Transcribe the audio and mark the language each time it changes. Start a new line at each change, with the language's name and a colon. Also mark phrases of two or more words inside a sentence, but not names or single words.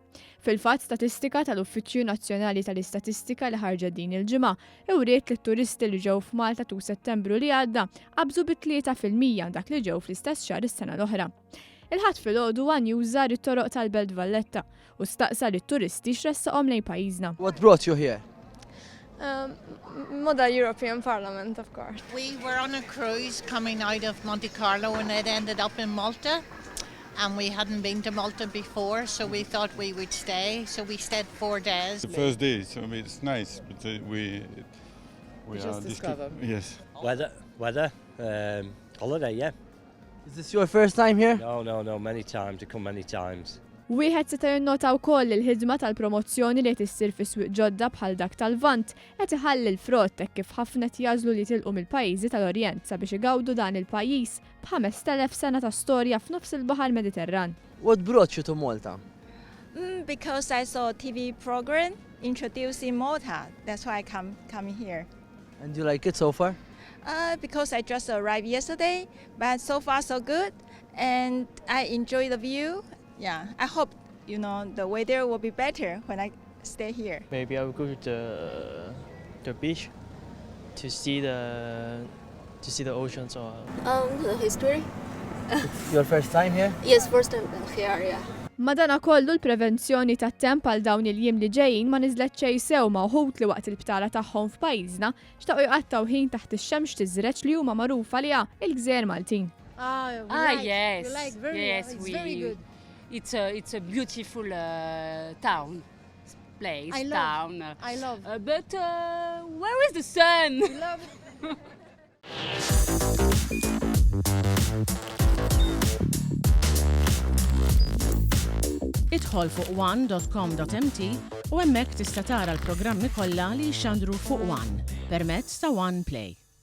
Maltese: Fil-fatt statistika tal-Uffiċċju Nazzjonali tal-Istatistika li ħarġet din il-ġimgħa ewriet li t-turisti li ġew f'Malta tu Settembru li għadda qabżu b'3% dak li ġew fl-istess xahar is-sena l-oħra. Il-ħadd filgħodu għan jużar it-toroq tal-Belt Valletta u staqsa lit-turisti x'ressaqhom lejn pajjiżna.
English: What brought you here? Model European Parliament, of course. We were on a cruise coming out of Monte Carlo and it ended up in Malta. And we hadn't been to Malta before, so we thought we would stay. So we stayed 4 days. The first day, so it's nice, but we just discovered. Yes. Weather, holiday, yeah. Is this your first time here? No, many times, I come many times.
Maltese: Wieħed seta' jinnota wkoll il-ħidma tal-promozzjoni li qed issir fi swieq ġodda bħal dak tal-Vant qed iħalli l-frott hekk kif ħafna jażlu li tilqu mill-pajjiżi tal-Orjent sabiex igawdu dan il-pajjiż b'5,000 sena ta' storja f'nofs il-Baħar Mediterran.
English: What brought you to Malta? Because I saw a TV program introducing Malta. That's why I come here. And you like it so far? Because I just arrived yesterday, but so far so good, and I enjoy the view. Yeah, I hope the weather will be better when I stay here. Maybe I will go to the beach to see the oceans or. The history. Your first time here? Yes, first time here, yeah.
Maltese: Madana kollu l-prevenzjoni tat-temp għal dawn il-jiem li ġejjin ma niżlet xejn sew ma' wħud li waqt il-btala tagħhom f'pajjiżna xtaqgħu jqattgħu ħin taħt ix-xemx tiżreġ li huma magħrufa liha il-gżejjer Maltin.
English: Yes. It's very good. It's a beautiful town, place, town. I love. But where is the sun? I love.
Maltese: Idħol fuq one.com.mt u hemmhekk tista' tara l-programmi kollha li jixxandru fuq One permezz ta' One Play.